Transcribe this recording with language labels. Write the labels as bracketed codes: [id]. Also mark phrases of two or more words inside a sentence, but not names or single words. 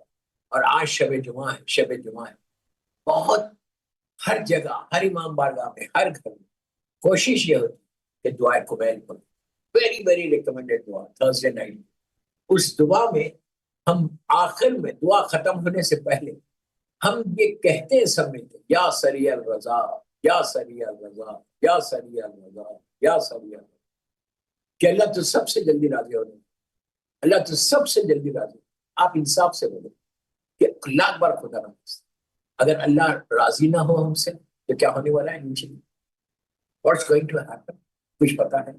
[ur] اور آج شب جمعہ ہے، شب جمعہ ہے، بہت ہر جگہ، ہر امام بارگاہ میں، ہر گھر میں کوشش یہ ہوتی کہ دعائے قبیل پڑھیں. [en] very very recommended دعا Thursday night. [ur] اس دعا میں ہم آخر میں دعا ختم ہونے سے پہلے ہم یہ کہتے ہیں سب ملتے [ar] یا سریع الرضا، یا سریع الرضا، یا سریع الرضا، یا سریع الرضا، [ur] کہ اللہ تو سب سے جلدی راضی ہونے، اللہ تو سب سے جلدی راضی. آپ انصاف سے بولیں کہ لاکھ بار خدا نہ، اگر اللہ راضی نہ ہو ہم سے تو کیا ہونے والا ہے نیچے؟ [en] what's going to happen? [ur] کچھ پتا ہے؟